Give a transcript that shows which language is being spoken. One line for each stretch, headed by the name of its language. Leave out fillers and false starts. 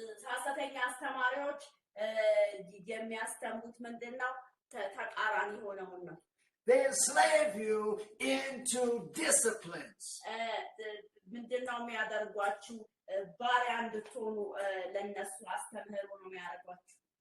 Amharic: ሐሰተኛ አስተማሪዎች የሚያስተምሩት ምንድነው? ተቃራኒ ሆነውን ነው.
English: They enslave you into disciplines.
Amharic: ምንድነው የሚያደርጓችሁ? ባሪያ እንድትሆኑ ለነሱ አስተምህሮ ነው የሚያደርጓችሁ.